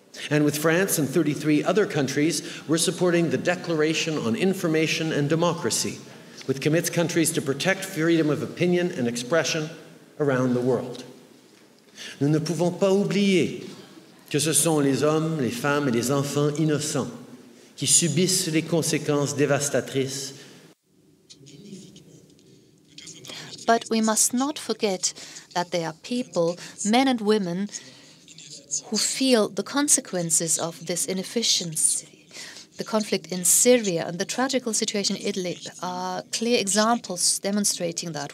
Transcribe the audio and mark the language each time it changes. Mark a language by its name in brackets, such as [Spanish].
[English] And with France and 33 other countries, we're supporting the Declaration on Information and Democracy, which commits countries to protect freedom of opinion and expression around the world. [French] Nous ne pouvons pas oublier que ce sont les hommes, les femmes et les enfants innocents qui subissent les conséquences dévastatrices. [English] But we must not forget that there are people, men and women, who feel the consequences of this inefficiency. The conflict in Syria and the tragical situation in Italy are clear examples demonstrating that.